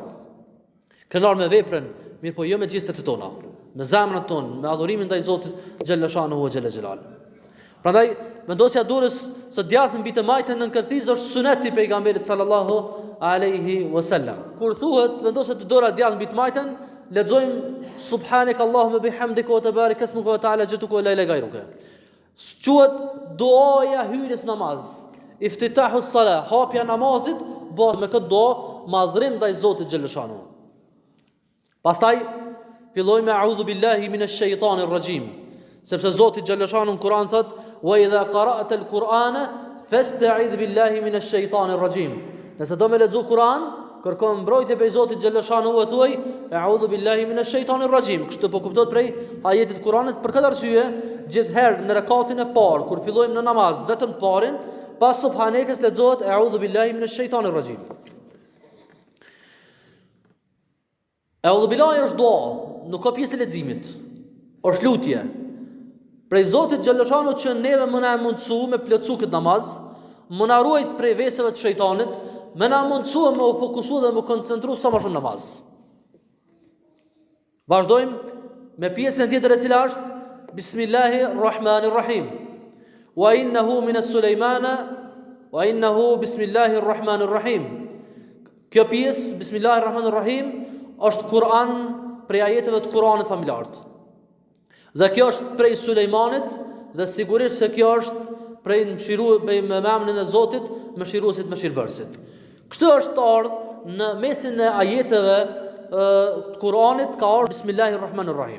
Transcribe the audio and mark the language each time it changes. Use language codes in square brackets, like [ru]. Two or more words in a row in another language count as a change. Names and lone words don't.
[sq] Krenar me veprën, mirë po jo me gjestet e tona, me zemrën tonë, me adhurimin ndaj Zotit [ar] جل شأنه وجل جلاله. [sq] Prandaj vendosja durës së djathtë mbi të majtën nën kërthiz është suneti pejgamberit [ar] صلى الله عليه وسلم. [sq] Kur thuhet vendoset dora djathtë mbi të majtën, lexojmë [ar] سبحانك اللهم وبحمدك وتبارك اسمك وتعالى جدك ولا إله غيرك. [sq] Quhet duaja hyrjes namaz. [ar] افتتاح الصلاة, [sq] hapja namazit, bëhet me këtë dua madhrim ndaj Zotit xhallashanuhu. Pastaj fillojmë me [ar] أعوذ بالله من الشيطان الرجيم. [sq] Sepse Zoti xhallashanuhu në Kur'an thot: [ar] "وإذا قرأت القرآن فاستعذ بالله من الشيطان الرجيم." [sq] Nëse do me lexu Kur'an, kërkon mbrojtje prej Zotit xhallashanuhu e thuaj: [ar] "أعوذ بالله من الشيطان الرجيم." [sq] Kështu po kuptohet prej ajetit Kur'anit. Për këtë arsye, gjithherë në rekatin e parë kur fillojmë në namaz, vetëm të parin, pas subhanekës lexohet: [ar] "أعوذ بالله من الشيطان الرجيم." أعوذ بالله [sq] është dua, nuk ka pjesë e leximit. Është lutje. Prej Zotit xhaleshanu që neve më na mundsu me plotsu këtë namaz, më na ruajt prej veseve të shejtanit, më na mundsu me u fokusu dhe me koncentru sa më shumë namaz. Vazhdojmë me pjesën tjetër e cila është [ar] بسم الله الرحمن الرحيم. وإنه من سليمان وإنه بسم الله الرحمن الرحيم. [sq] Kjo pjesë [ar] بسم الله الرحمن الرحيم [sq] është Kur'an prej ajeteve të Kur'anit familjar. Dhe kjo është prej Sulejmanit dhe sigurisht se kjo është prej me emrin e Zotit, mëshiruesit, mëshirbërësit. Kështu është të ardhur në mesin e ajeteve të Kur'anit ka ardhur [ar] بسم الله الرحمن الرحيم.